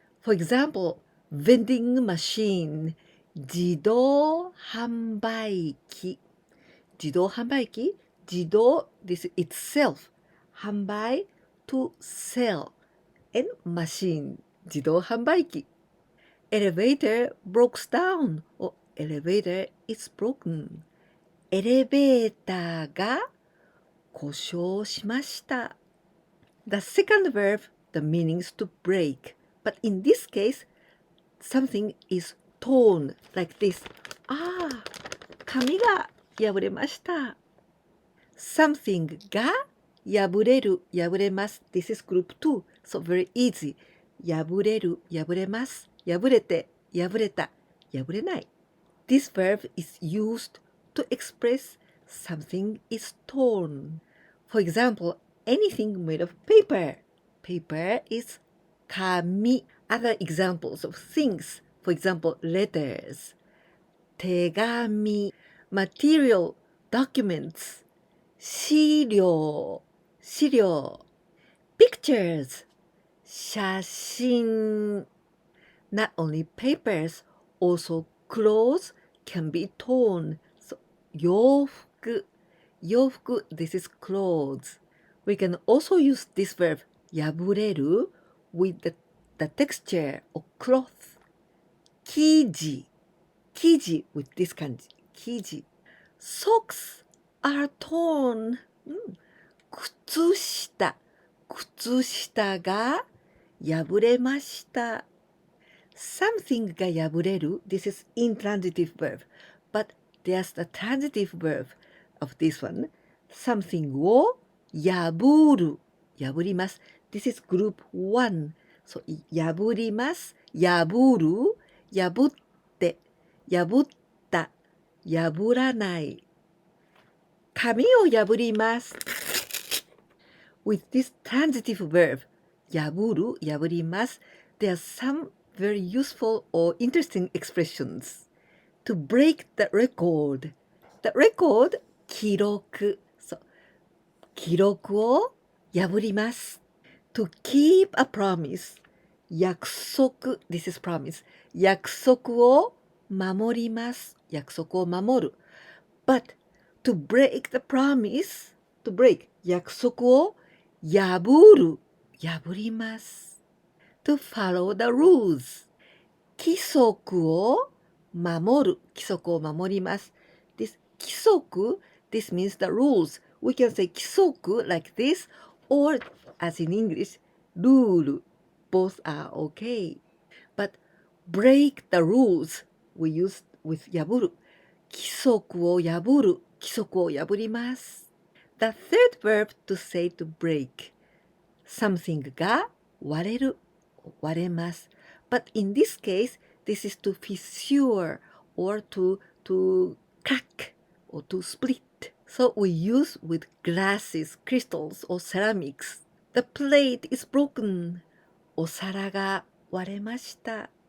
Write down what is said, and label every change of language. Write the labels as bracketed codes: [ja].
[en] For example, vending machine 自動販売機自動販売機自動 this itself 販売 to sell and machine 自動販売機 Elevator broke down or elevator is broken [ja] エレベーターが故障しました [en] The second verb, the meaning is to break. But in this case, something is torn like this. [ja] 紙が破れました。 Something が破れる、破れます。 [en] This is group 2, so very easy. [ja] 破れる、破れます。破れて、破れた、破れない。 [en] This verb is used to express something is torn. For example, anything made of paper. Paper is 紙. Other examples of things. For example, letters. 手紙. Material, documents. 資料.資料.Pictures. [ja] 写真. [en] Not only papers, also clothes can be torn. So, 洋服.洋服 this is clothes. We can also use this verb 破れる with the texture of cloth. 生地 生地 with this 漢字 生地 Socks are torn. [ja] 靴下靴下が破れました Something が破れる [en] This is intransitive verb. But there's the transitive verb of this one. Something を破る破ります This is group 1. So 破ります破る破って破った破らない [ja] 紙を破ります [en] With this transitive verb 破る破ります There are some very useful or interesting expressions. To break the record. The record 記録記録を破ります To keep a promise 約束 This is promise [ja] 約束を守ります約束を守る [en] But to break the promise To break 約束を破る破ります To follow the rules [ja] 規則を守る規則を守ります [en] This 規則 This means the rules We can say 規則 like this or as in English rule Both are okay But break the rules we use with 破る。 [ja] 規則を破る。規則を破ります。 [en] The third verb to say to break. [ja] Something が割れる。割れます。 [en] But in this case, this is to fissure or to crack or to split. So we use with glasses, crystals, or ceramics. The plate is broken. [ja] お皿が割れました。